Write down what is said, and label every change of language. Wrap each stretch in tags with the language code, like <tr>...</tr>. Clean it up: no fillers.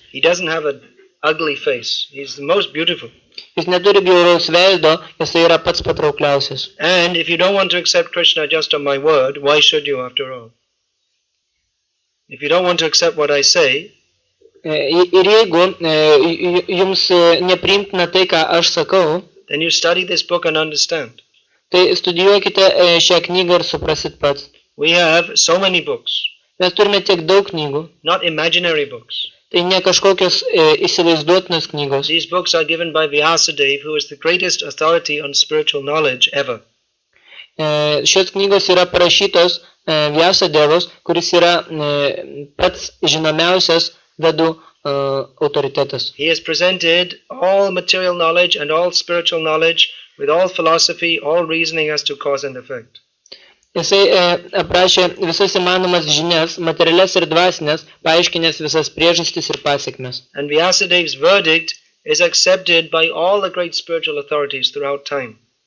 <en>He doesn't have an ugly face. He's the most beautiful.</en> <lt>Jis neturi bjauraus veido, jis yra pats patraukliausias.</lt> <en>And if you don't want to accept Krishna just on my word, why should you after all? If you don't want to accept what I say,</en> <lt>ir jeigu jums nepriimtina tai, ką aš sakau,</lt> <en>then you study this book and understand.</en> <lt>Tai studijuokite šią knygą ir suprasit pats.</lt> <en>We have so many books.</en> <lt>Mes turime tiek daug knygų.</lt> <en>Not imaginary books.</en> <lt>Tai ne kažkokios įsivaizduotinos knygos.</lt> <en>These books are given by Vyasadeva, who is the greatest authority on spiritual knowledge ever.</en> <lt>Šios knygos yra parašytos Vyasadevos, kuris yra pats žinomiausias vedų autoritetas.</lt> <en>He has presented all material knowledge and all spiritual knowledge with all philosophy, all reasoning as to cause and effect.</en> <lt>Jisai aprašė visas įmanomas žinias, materialias ir dvasinės, paaiškinęs visas priežastis ir pasiekmes.</lt> <en>And Vyasadev's verdict is accepted by all the great spiritual authorities throughout time.</en>